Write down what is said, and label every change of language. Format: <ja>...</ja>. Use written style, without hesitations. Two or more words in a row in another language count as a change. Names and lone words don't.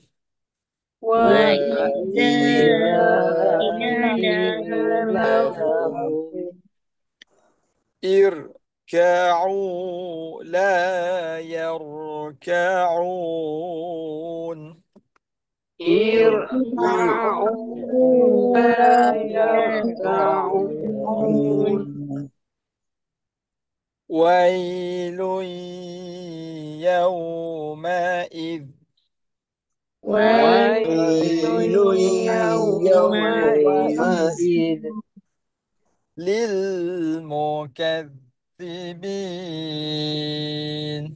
<ar>Wa Wa idza وإذا qila قيل lahum لهم اركعوا لا يركعون اركعوا لا لا يركعون. يركعون ويل يومئذ Wailun ويل yawma'id يومئذ للمكذبين</ar>